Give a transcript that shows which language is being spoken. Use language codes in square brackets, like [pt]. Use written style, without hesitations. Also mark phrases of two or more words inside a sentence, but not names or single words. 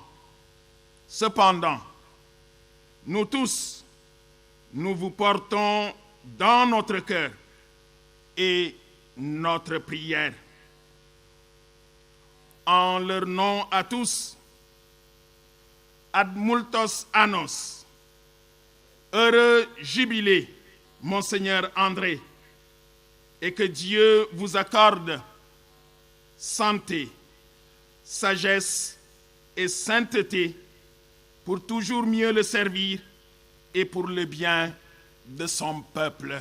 [fr] Cependant, nous tous, nous vous portons dans notre cœur et notre prière. En leur nom à tous, [la] ad multos annos. [fr] Heureux jubilé, Monseigneur André, et que Dieu vous accorde santé, sagesse et sainteté pour toujours mieux le servir et pour le bien de son peuple.